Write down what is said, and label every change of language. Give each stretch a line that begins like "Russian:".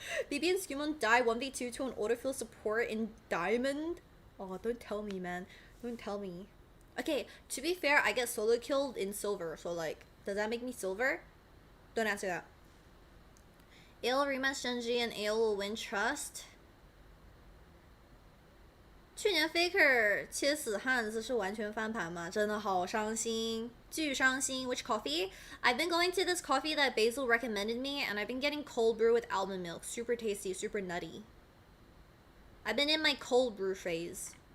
English: BB and Skumon die 1v2 to an autofill support in Diamond. Oh, don't tell me, man. Don't tell me. Okay, to be fair, I get solo killed in Silver. So, like, does that make me Silver? Don't answer that. AL rematch Genji and AL will win trust.
Chinese: 去年 Faker 切死汉子是完全翻盘吗？真的好伤心，巨伤心。
English: Which coffee? I've been going to this coffee that Basil recommended me, and I've been getting cold brew with almond milk. Super tasty, super nutty. I've been in my cold brew phase.